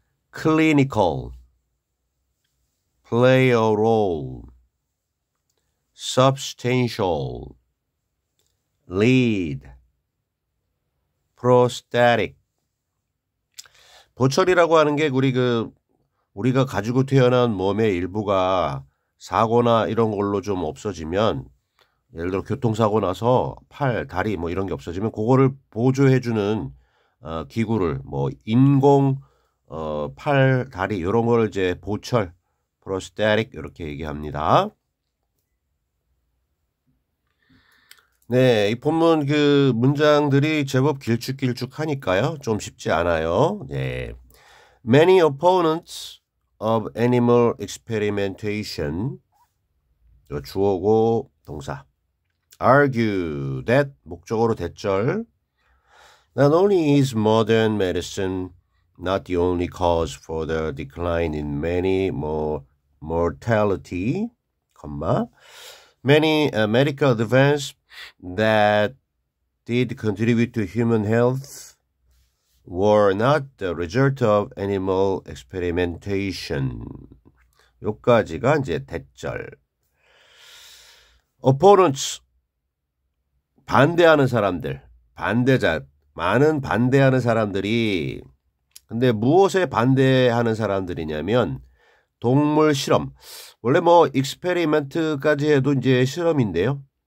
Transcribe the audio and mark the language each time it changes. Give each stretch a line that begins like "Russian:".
English: clinical, play a role, substantial, lead, prosthetic.
Korean: 보철이라고 하는 게 우리가 가지고 태어난 몸의 일부가 사고나 이런 걸로 좀 없어지면, 예를 들어 교통사고 나서 팔, 다리 뭐 이런 게 없어지면 그거를 보조해주는 기구를 뭐 인공 팔, 다리 이런 걸 이제 보철, prosthetic 이렇게 얘기합니다. 네, 이 본문 문장들이 제법 길쭉길쭉하니까요. 좀 쉽지 않아요. 네.
English: Many opponents of animal experimentation.
Korean: 주어고 동사.
English: Argue that
Korean: 목적어로 대절.
English: Not only is modern medicine not the only cause for the decline in many mortality, many medical advances that did contribute to human health were not the result of animal experimentation.
Korean: 여기까지가 이제 대절. Opponents, 반대하는 사람들, 반대자, 많은 반대하는 사람들이, 근데 무엇에 반대하는 사람들이냐면 동물 실험. 원래 익스페리멘트까지 해도 이제 실험인데요.